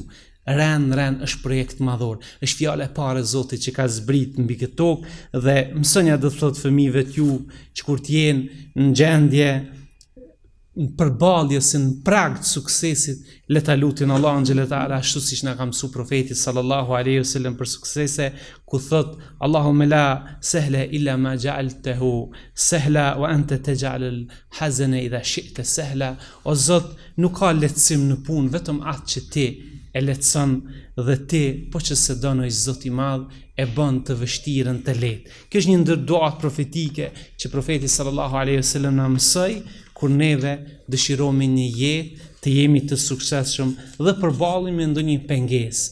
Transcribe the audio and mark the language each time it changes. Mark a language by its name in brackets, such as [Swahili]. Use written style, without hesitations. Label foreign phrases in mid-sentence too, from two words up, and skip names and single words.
[Albanian] Ren është projekt madhor, është fjala e parë e Zotit që ka zbrit mbi këtë tokë dhe mësonja do të thotë fëmijëve t'ju që kur t'jenë në gjendje në përballje se në prag të suksesit, le ta lutin Allahun xheletala ashtu siç na ka mësuar profeti [Arabic] صلى الله عليه وسلم [Albanian] për suksese, ku thot [Arabic] اللهم لا سهل إلا ما جعلته سهلا وأنت تجعل الحزن إذا شئت سهلا. [Albanian] O Zot, nuk ka lehtësim në punë, vetëm atë që ti e lehtëson dhe ti, po që se donoj Zot i madh, e bën të vështirën të lehtë. Kjo është një ndër duat profetike që profeti [Arabic] صلى الله عليه وسلم [Albanian] na mësoi kur neve dëshirojmë një jetë të jemi të suksesshëm dhe përballemi me ndonjë pengesë.